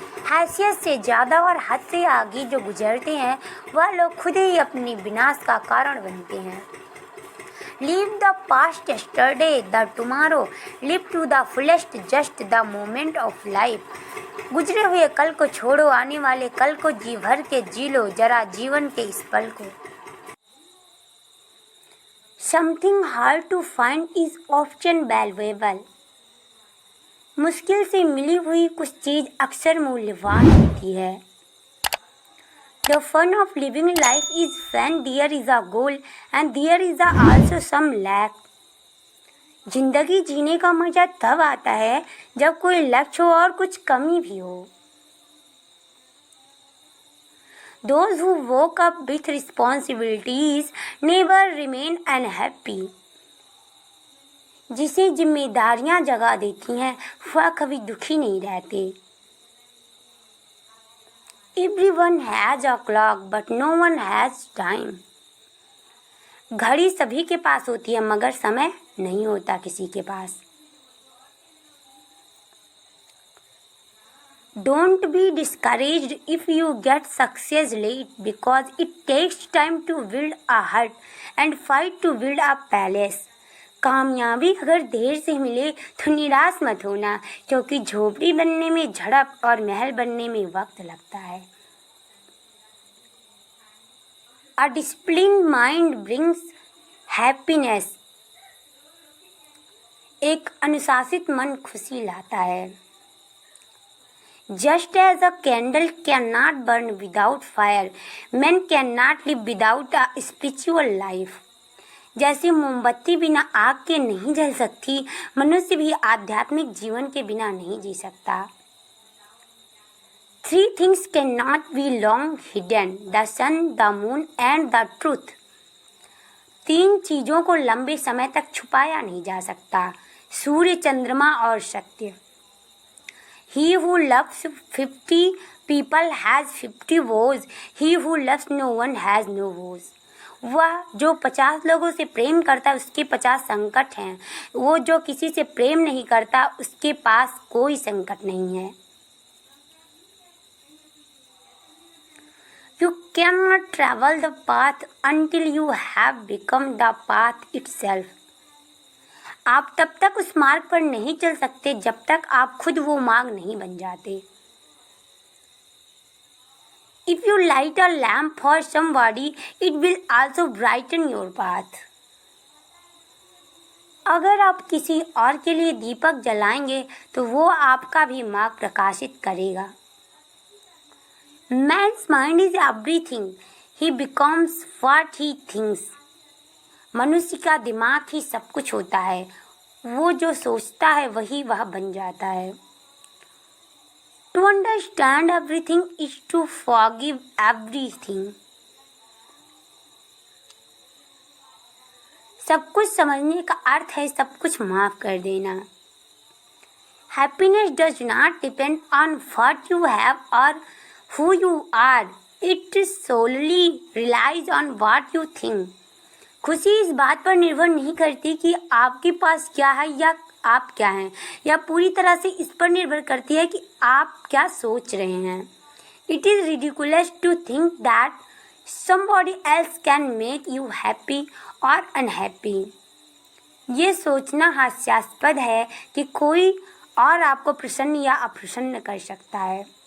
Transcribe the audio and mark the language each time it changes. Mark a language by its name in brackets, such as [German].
[Hindi] हैसियत से ज़्यादा और हद से आगे जो गुजरते हैं वह लोग खुद ही अपने विनाश का कारण बनते हैं. [English] Leave the past yesterday, the tomorrow, live to the fullest just the moment of life. [Hindi] गुजरे हुए कल को छोड़ो, आने वाले कल को जी भर के जी लो जरा जीवन के इस पल को. [English] Something hard to find is often valuable. [Hindi] मुश्किल से मिली हुई कुछ चीज अक्सर मूल्यवान होती है. [English] The fun of living life is when there is a goal and there is also some lack. [Hindi] जिंदगी जीने का मजा तब आता है जब कोई लक्ष्य हो और कुछ कमी भी हो. [English] Those who woke up with responsibilities never remain unhappy. [Hindi] जिसे जिम्मेदारियां जगा देती हैं वह कभी दुखी नहीं रहते. [English] Everyone has a clock but no one has time. [Hindi] घड़ी सभी के पास होती है मगर समय नहीं होता किसी के पास. [English] Don't be discouraged if you get success late because it takes time to build a hut and fight to build a palace. [Hindi] कामयाबी अगर देर से मिले तो निराश मत होना क्योंकि झोपड़ी बनने में झड़प और महल बनने में वक्त लगता है. [English] A disciplined mind brings happiness. [Hindi] एक अनुशासित मन खुशी लाता है. [English] Just as a candle cannot burn without fire, man cannot live without a spiritual life. [Hindi] जैसे मोमबत्ती बिना आग के नहीं जल सकती, मनुष्य भी आध्यात्मिक जीवन के बिना नहीं जी सकता. [English] 3 things cannot be long hidden: the sun, the moon and the truth. [Hindi] 3 चीजों को लंबे समय तक छुपाया नहीं जा सकता: सूर्य, चंद्रमा और सत्य. [English] He who loves 50 people has 50 woes. He who loves no one has no woes. [Hindi] वह जो 50 लोगों से प्रेम करता है उसके 50 संकट हैं. वो जो किसी से प्रेम नहीं करता उसके पास कोई संकट नहीं है. [English] You cannot travel the path until you have become the path itself. [Hindi] आप तब तक उस मार्ग पर नहीं चल सकते जब तक आप खुद वो मार्ग नहीं बन जाते. [English] If you light a lamp for somebody, it will also brighten your path. [Hindi] अगर आप किसी और के लिए दीपक जलाएंगे तो वो आपका भी मार्ग प्रकाशित करेगा. [English] Man's mind is everything. He becomes what he thinks. [Hindi] मनुष्य का दिमाग ही सब कुछ होता है. वो जो सोचता है वही वह बन जाता है. [English] To understand everything is to forgive everything. [Hindi] सब कुछ समझने का अर्थ है सब कुछ माफ कर देना. [English] Happiness does not depend on what you have or who you are. It solely relies on what you think. [Hindi] खुशी इस बात पर निर्भर नहीं करती कि आपके पास क्या है या आप क्या हैं, या पूरी तरह से इस पर निर्भर करती है कि आप क्या सोच रहे हैं. [English] It is ridiculous to think that somebody else can make you happy or unhappy. [Hindi] ये सोचना हास्यास्पद है कि कोई और आपको प्रसन्न या अप्रसन्न कर सकता है.